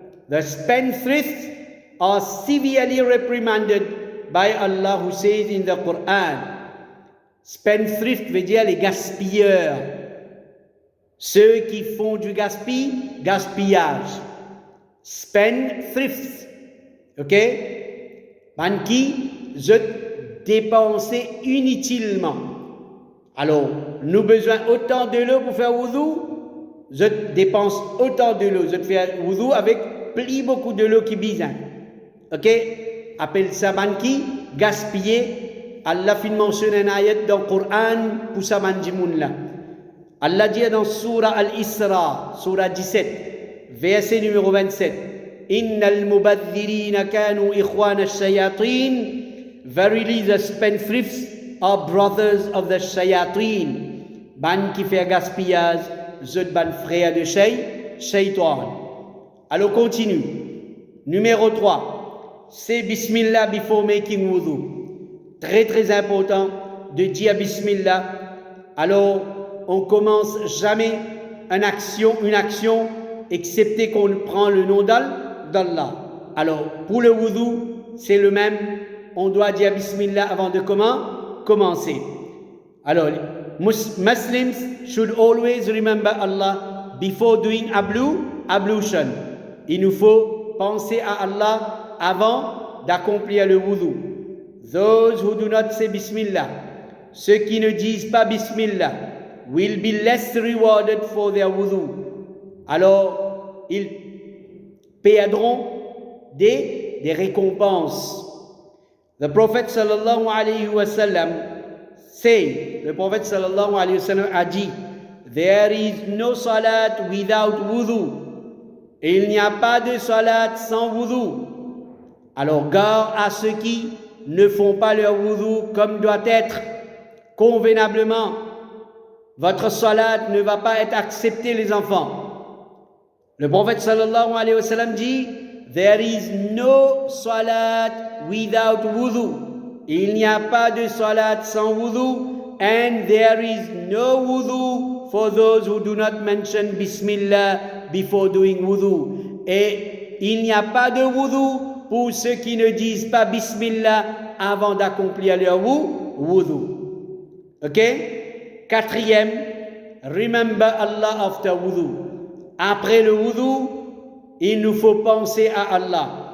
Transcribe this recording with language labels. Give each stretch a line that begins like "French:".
English: The spendthrift are severely reprimanded by Allah who says in the Quran.
French: Spendthrift veut dire les gaspilleurs. Ceux qui font du gaspillage. Spendthrift. Ok? Man qui je dépenser inutilement. Alors, nous avons besoin autant de l'eau pour faire wudu. Je dépense autant de l'eau. Je fais wudu avec plus beaucoup de l'eau qui besoin. Ok? Appelle ça man qui gaspiller. Allah fin mentionne un ayat dans le Coran pour ça man jimoun là. Allah dit dans Surah Al-Isra, Surah 17, verset numéro 27,
Arabic: Innal mubadhirina kanu ikhwana ash-shayatin.
English: Verily the spendthrifts are brothers of the shayatin.
French: Ban qui fait gaspillage, zut ban frère de shaitan. Alors continue. Numéro 3. C'est Bismillah
English: before making wudu.
French: Très très important de dire Bismillah. Alors on commence jamais une action excepté qu'on prend le nom d'Allah. Alors pour le wudu, c'est le même. On doit dire Bismillah avant de commencer.
English: Alors, Muslims should always remember Allah before doing ablution.
French: Il nous faut penser à Allah avant d'accomplir le wudu.
English: Those who do not say Bismillah,
French: ceux qui ne disent pas Bismillah,
English: will be less rewarded for their wudu.
French: Alors, ils perdront des récompenses.
English: The Prophet sallallahu alayhi wa sallam say,
French: le Prophète sallallahu alayhi wa sallam a dit,
English: there is no salat without wudu.
French: Et il n'y a pas de salat sans wudu. Alors garde à ceux qui ne font pas leur wudu comme doit être convenablement. Votre salat ne va pas être accepté, les enfants. Le Prophète sallallahu alayhi wa sallam dit,
English: there is no salat without wudu.
French: Il n'y a pas de salat sans wudu.
English: And there is no wudu for those who do not mention Bismillah before doing wudu.
French: Et il n'y a pas de wudu pour ceux qui ne disent pas Bismillah avant d'accomplir leur wudu. Ok?
English: Quatrième, remember Allah after wudu.
French: Après le wudu, il nous faut penser à Allah.